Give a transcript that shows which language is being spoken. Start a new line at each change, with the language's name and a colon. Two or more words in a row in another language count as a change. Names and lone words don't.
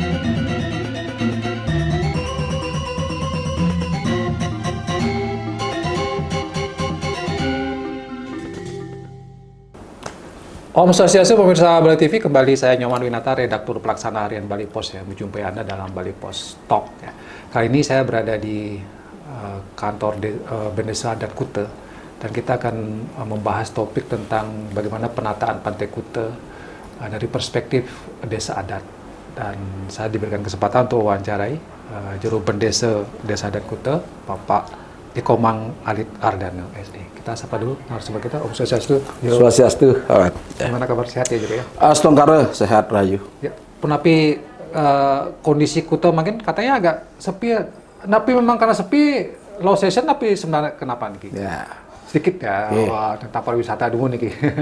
Balinese: Om Swastiastu,
Indonesian: pemirsa Bali TV, kembali saya Nyoman Winata, redaktur pelaksana harian Bali Pos ya, menjumpai Anda dalam Bali Pos Talk ya. Kali ini saya berada di kantor Bendesa Adat Kuta dan kita akan membahas topik tentang bagaimana penataan Pantai Kuta dari perspektif desa adat. Dan saya diberikan kesempatan untuk wawancarai juru bendesa Desa Adat Kuta, Bapak Ikomang Alit Ardana SD. Kita sapa dulu narasumber kita,
Balinese: Om Swastiastu.
Indonesian: Swastiastu. Gimana kabar, sehat ya juga ya? Astongkara sehat rayu. Ya, penapi kondisi Kuta mungkin katanya agak sepi. Tapi memang karena sepi,
English: low season,
Indonesian: tapi sebenarnya kenapa nih? Ya. Sedikit ya, tentang pariwisata dulu nih.